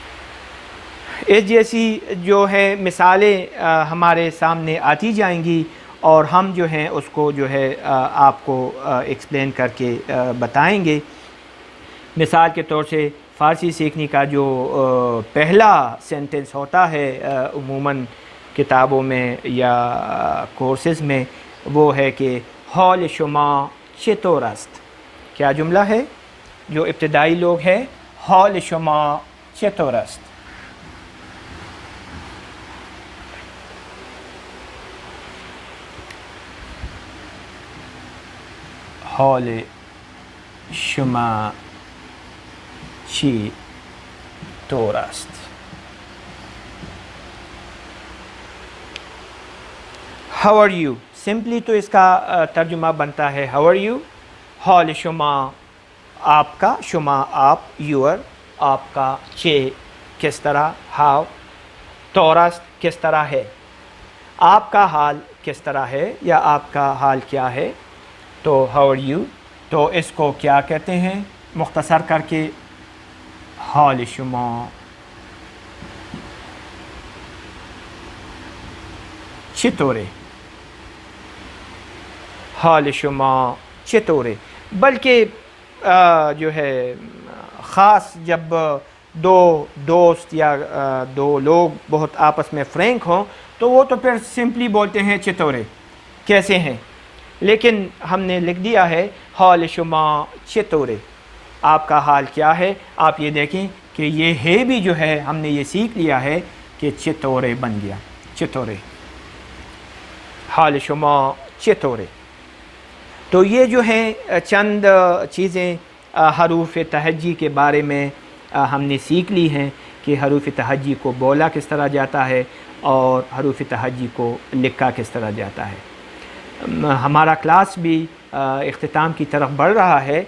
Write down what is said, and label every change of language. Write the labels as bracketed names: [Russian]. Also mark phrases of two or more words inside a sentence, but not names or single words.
[Urdu] اس جیسی جو ہے مثالیں ہمارے سامنے آتی جائیں گی اور ہم جو ہیں اس کو جو ہے آپ کو ایکسپلین کر کے بتائیں گے۔ مثال کے طور سے فارسی سیکھنے کا جو پہلا سینٹنس ہوتا ہے عموماً کتابوں میں یا کورسز میں، وہ ہے کہ [Persian] حال شما چطور است۔ [Urdu] کیا جملہ ہے؟ جو ابتدائی لوگ ہیں، [Persian] حال شما چطور است۔ حال شما چطور است۔ [English] How are you؟ [Urdu] سمپلی تو اس کا ترجمہ بنتا ہے [English] How are you؟ [Persian] حال شما [Urdu] آپ کا، شما آپ، یور آپ کا، چے کس طرح، ہاؤ، طورست کس طرح ہے، آپ کا حال کس طرح ہے یا آپ کا حال کیا ہے، تو [English] How are you؟ [Urdu] تو اس کو کیا کہتے ہیں مختصر کر کے؟ [Persian] حال شما چطوره، حال شما چطوره۔ [Urdu] بلکہ جو ہے خاص جب دو دوست یا دو لوگ بہت آپس میں فرینک ہوں تو وہ تو پھر سمپلی بولتے ہیں چطوره، کیسے ہیں، لیکن ہم نے لکھ دیا ہے [Persian] حال شما چطوره، [Urdu] آپ کا حال کیا ہے۔ آپ یہ دیکھیں کہ یہ ہے بھی جو ہے ہم نے یہ سیکھ لیا ہے کہ چطوره بن گیا، [Persian] چطوره، حال شما چطوره۔ [Urdu] تو یہ جو ہیں چند چیزیں حروف تہجی کے بارے میں ہم نے سیکھ لی ہیں کہ حروف تہجی کو بولا کس طرح جاتا ہے اور حروف تہجی کو لکھا کس طرح جاتا ہے۔ ہمارا کلاس بھی اختتام کی طرف بڑھ رہا ہے۔